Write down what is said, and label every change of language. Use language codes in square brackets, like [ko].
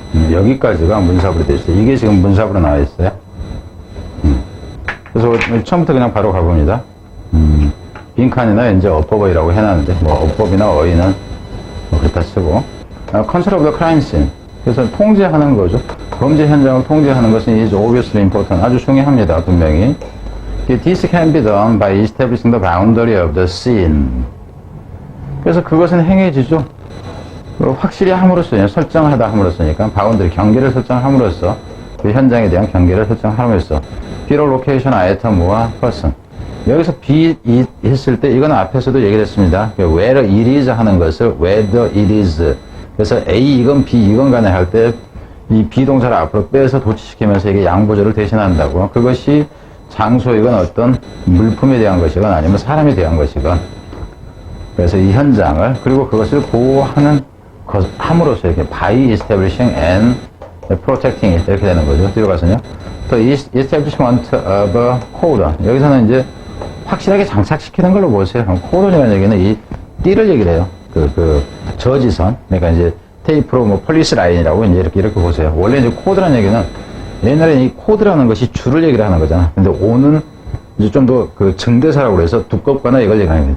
[ko] 여기까지가 문삽으로 되어 있어요. 이게 지금 문삽으로 나와 있어요. 그래서 처음부터 그냥 바로 가봅니다. 빈칸이나 이제 어법이라고 해놨는데, 뭐 어법이나 어휘는 뭐 그렇다 쓰고, [en] control of the crime scene. [ko] 그래서 통제하는 거죠. 범죄 현장을 통제하는 것은 [en] is obviously important. [ko] 아주 중요합니다. 분명히. [en] This can be done by establishing the boundary of the scene. [ko] 그래서 그것은 행해지죠. 확실히 함으로써, 설정하다 함으로써니까, 바운더리, 경계를 설정함으로써, 그 현장에 대한 경계를 설정함으로써, B로 로케이션 아이템과 person. 여기서 B 했을 때, 이건 앞에서도 얘기를 했습니다. [en] where it is [ko] 하는 것을 [en] whether it is. [ko] 그래서 A 이건 B 이건 간에 할 때, 이 비동사를 앞으로 빼서 도치시키면서 이게 양보절을 대신한다고. 그것이 장소이건 어떤 물품에 대한 것이건 아니면 사람에 대한 것이건. 그래서 이 현장을, 그리고 그것을 보호하는 것, 함으로써 이렇게 [en] by establishing and protecting it [ko] 이렇게 되는 거죠. 뒤로 가서요. [en] The establishment of a cordon. [ko] 여기서는 이제 확실하게 장착시키는 걸로 보세요. cordon이라는 얘기는 이 띠를 얘기를 해요. 저지선. 그러니까 이제 테이프로 뭐 폴리스 라인이라고 이제 이렇게 보세요. 원래 이제 코드라는 얘기는 옛날에는 이 코드라는 것이 줄을 얘기를 하는 거잖아. 근데 오는 이제 좀 더 그 증대사라고 그래서 두껍거나 이걸 얘기하는 거예요.